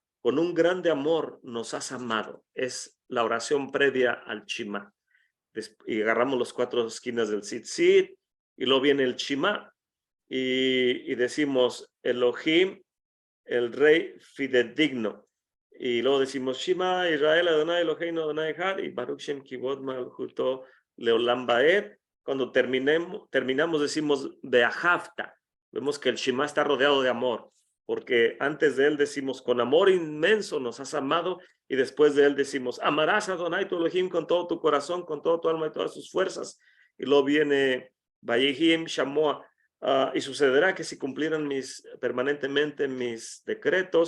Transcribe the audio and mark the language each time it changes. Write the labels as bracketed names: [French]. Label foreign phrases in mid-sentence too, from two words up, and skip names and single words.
[Spanish] Con un grande amor nos has amado. Es la oración previa al Shema. Y agarramos los 4 esquinas del Tzitzit. Y luego viene el Shema. Y decimos Elohim, el rey fidedigno. Y luego decimos [Hebrew] שמע ישראל אדוני אלוהינו אדוני אחד [Spanish] y [Hebrew] ברוך שם כבוד מלכותו לעולם ועד. [Spanish] Cuando terminamos decimos Beahavta. Vemos que el Shema está rodeado de amor, porque antes de él decimos con amor inmenso nos has amado, y después de él decimos amarás a Adonai tu Elohim con todo tu corazón, con todo tu alma y todas sus fuerzas. Y luego viene [Hebrew] והיה אם שמוע. [Spanish] Y sucederá que si cumplieran permanentemente mis decretos.